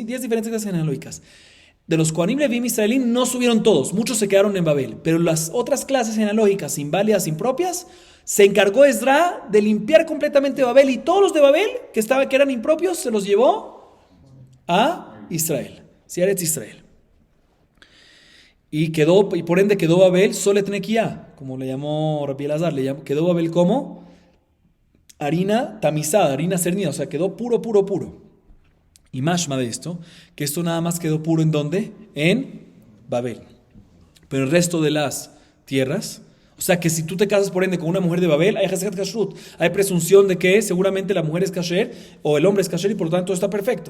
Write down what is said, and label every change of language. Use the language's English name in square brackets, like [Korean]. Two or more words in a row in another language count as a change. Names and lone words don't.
[Spanish] 10 diferentes clases genealógicas. De los Kohanim, Levim, Israelim no subieron todos, muchos se quedaron en Babel, pero las otras clases genealógicas inválidas, impropias, se encargó Ezra de limpiar completamente Babel, y todos los de Babel que eran impropios se los llevó a Israel, ¿sí? Eretz Israel. Y por ende quedó Babel [Hebrew] Solet Nequia, [Spanish] como le llamó Rabbi Elazar, quedó Babel como harina tamizada, harina cernida, o sea, quedó puro, puro, puro. Y mashma de esto, que esto nada más quedó puro ¿en dónde? En Babel. Pero el resto de las tierras, o sea que si tú te casas por ende con una mujer de Babel, hay [Hebrew] Hesed Kashrut, [Spanish] hay presunción de que seguramente la mujer es kasher o el hombre es kasher y por lo tanto está perfecto.